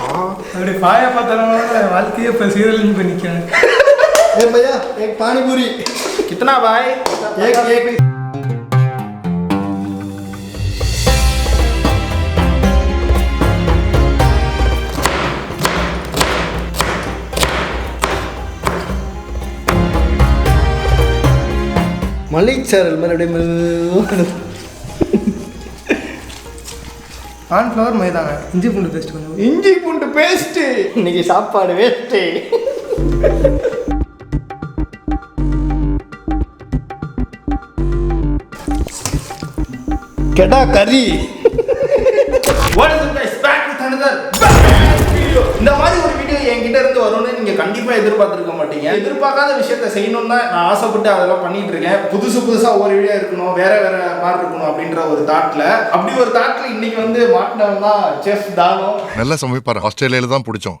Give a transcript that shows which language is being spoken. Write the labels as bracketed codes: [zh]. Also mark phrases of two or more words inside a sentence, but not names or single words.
[ta] அப்படி பாயா பார்த்தாலும் வாழ்க்கையே இப்போ சீரழிஞ்சு போய் நிற்கிறேன். [hi] ए भैया एक पानी पूरी कितना भाई? [ta] एक மல்லிச்சாரல் மறுபடியும் கார்ன்ஃப்ளவர் மைதாங்க. இஞ்சி பூண்டு பேஸ்ட் கொஞ்சம். இஞ்சி பூண்டு பேஸ்ட். இன்னைக்கு சாப்பாடு வேஸ்ட்டு. கெடா கறி. [en] What is it guys? Back with another video. [ta] இந்த மாதிரி ஒரு வீடியோ என்கிட்ட இருந்து வரும்னு நீங்க கண்டிப்பா எதிர்பார்த்திருக்க மாட்டீங்க. எதிர்பார்க்காத விஷயத்தை செய்யணும்னு தான் நான் ஆசைப்பட்டு அதெல்லாம் பண்ணிட்டு இருக்கேன். புதுசா ஒரு வீடியோ இருக்கணும், வேற மாதிரி இருக்கணும் அப்படின்ற ஒரு தாட்ல, அப்படி ஒரு தாட்ல இன்னைக்கு வந்து மாட்டினவன் தான் செஃப் தானோ. நல்லா சமைப்பாரு. ஆஸ்திரேலியால தான் பிடிச்சோம்.